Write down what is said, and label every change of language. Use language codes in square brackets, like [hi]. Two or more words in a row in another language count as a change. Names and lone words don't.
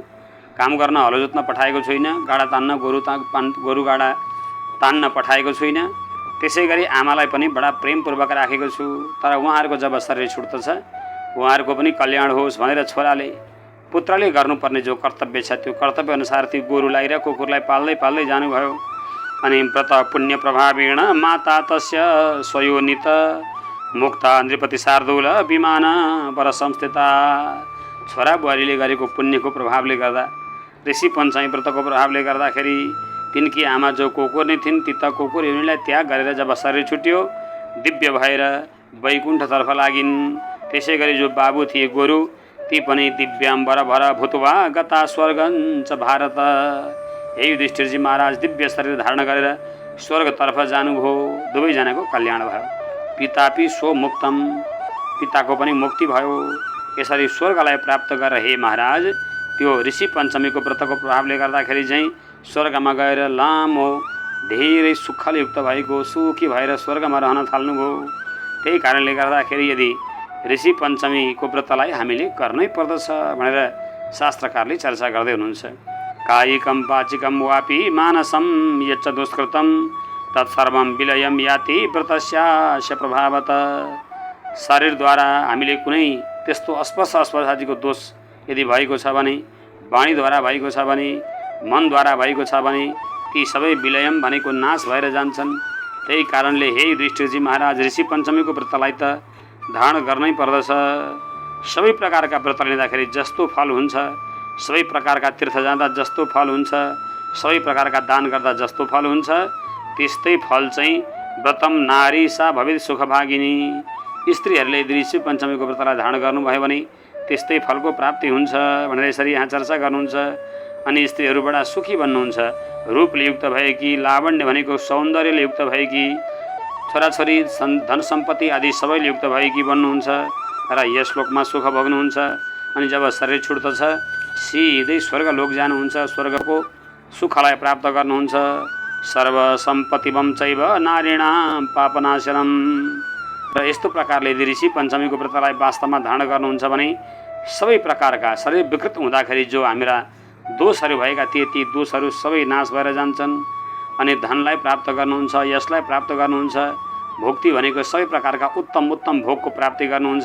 [ne] काम गर्न हलो जोत्न पठाएको छुइनँ, गाडा तान्न गोरु गाडा तान्न पठाएको छुइनँ। त्यसै गरी आमालाई पनि बडा प्रेमपूर्वक राखेको छु। तर उहाँहरूको जब शरीर छुट्दछ, उहाँहरूको पनि कल्याण होस् भनेर छोराले, पुत्रले गर्नुपर्ने जो कर्तव्य छ त्यो कर्तव्य अनुसार त्यो गोरुलाई र कुकुरलाई पाल्दै पाल्दै जानुभयो। [sa] अनि व्रत पुण्य प्रभावेण माता तस्य स्वयोनित मुक्ता नृपति शार्दूल विमान वर संस्थिता। [ne] छोरा बुहारीले गरेको पुण्यको प्रभावले गर्दा, ऋषि पञ्चमी व्रतको प्रभावले गर्दाखेरि तिनकी आमा जो कुकुर्नी थिइन् ती त कुकुर योनिलाई त्याग गरेर जब शरीर छुट्यो दिव्य भएर वैकुण्ठतर्फ लागिन्। त्यसै गरी जो बाबु थिए गोरु, ती पनि [sa] दिव्याम्बर भर भूत्वा गता स्वर्गञ्च भारत। [ne] हे युधिष्ठिरजी महाराज दिव्य शरीर धारण गरेर स्वर्गतर्फ जानुभयो। दुवैजनाको कल्याण भयो। [sa] पितापि स्वमुक्तम, [ne] पिताको पनि मुक्ति भयो। यसरी स्वर्गलाई प्राप्त गरेर हे महाराज त्यो ऋषि पञ्चमीको व्रतको प्रभावले गर्दाखेरि चाहिँ स्वर्गमा गएर लामो धेरै सुखले युक्त भएको, सुखी भएर स्वर्गमा रहन थाल्नुभयो। त्यही कारणले गर्दाखेरि यदि ऋषि पञ्चमीको व्रतलाई हामीले गर्नै पर्दछ भनेर शास्त्रकारले चर्चा गर्दै हुनुहुन्छ। [sa] कायिकम वाचिकम वापि मानसम यच्च दुष्कृतम तत्सर्वं विलयम याति व्रतस्यास्य प्रभावत। [ne] शरीरद्वारा हामीले कुनै त्यस्तो अस्पर्शादिको दोष यदि भएको छ भने, वाणीद्वारा भएको छ भने, मनद्वारा भएको छ भने ती सबै विलयम भनेको नाश भएर जान्छन्। त्यही कारणले हे युधिष्ठिरजी महाराज ऋषि पञ्चमीको व्रतलाई त धारण गर्नै पर्दछ। सबै प्रकारका व्रत लिँदाखेरि जस्तो फल हुन्छ, सबै प्रकारका तीर्थ जाँदा जस्तो फल हुन्छ, सबै प्रकारका दान गर्दा जस्तो फल हुन्छ, त्यस्तै फल चाहिँ [sa] व्रतम नारी सा भवित सुखभागिनी। [ne] स्त्रीहरूले यदि ऋषि पञ्चमीको व्रतलाई धारण गर्नुभयो भने त्यस्तै फलको प्राप्ति हुन्छ भनेर यसरी यहाँ चर्चा गर्नुहुन्छ। अनि स्त्रीहरू बडा सुखी बन्नुहुन्छ, रूपले युक्त भएकी, लावण्य भनेको सौन्दर्यले युक्त भएकी, छोराछोरी धन सम्पत्ति आदि सबैले युक्त भएकी बन्नुहुन्छ र यस लोकमा सुख भोग्नुहुन्छ। अनि जब शरीर छुट्दछ सिधै स्वर्गलोक जानुहुन्छ, स्वर्गको सुखलाई प्राप्त गर्नुहुन्छ। [sa] सर्व सम्पत्तिवम चैव नारीणाम पापनाशनम। [ne] र यस्तो प्रकारले यदि ऋषि पञ्चमीको व्रतलाई वास्तवमा धारण गर्नुहुन्छ भने सबै प्रकारका शरीर विकृत हुँदाखेरि जो हाम्रा दोषहरू भएका थिए ती दोषहरू सबै नाश भएर जान्छन्। अनि धनलाई प्राप्त गर्नुहुन्छ, यसलाई प्राप्त गर्नुहुन्छ, भोक्ति भनेको सबै प्रकारका उत्तम भोगको प्राप्ति गर्नुहुन्छ।